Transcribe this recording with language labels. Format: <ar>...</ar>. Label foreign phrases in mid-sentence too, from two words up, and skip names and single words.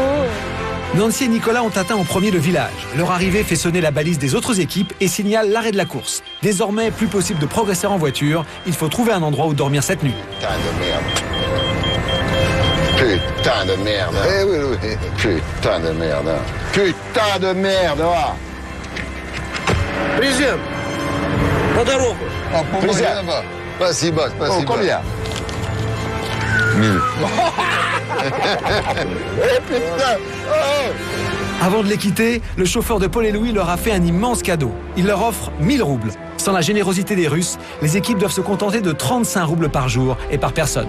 <fr>Nancy et Nicolas ont atteint en premier le village. Leur arrivée fait sonner la balise des autres équipes et signale l'arrêt de la course. Désormais, plus possible de progresser en voiture. Il faut trouver un endroit où dormir cette nuit. Putain de merde. Putain de merde. Eh oui. Putain de merde. Putain de merde.</fr> <ru>Приезжаем. По дорогу. Спасибо.</ru> <fr>Oh, combien? 1000. Eh putain. Avant de les quitter, le chauffeur de Paul et Louis leur a fait un immense cadeau. Il leur offre 1000 roubles. Sans la générosité des Russes, les équipes doivent se contenter de 35 roubles par jour et par personne.</fr>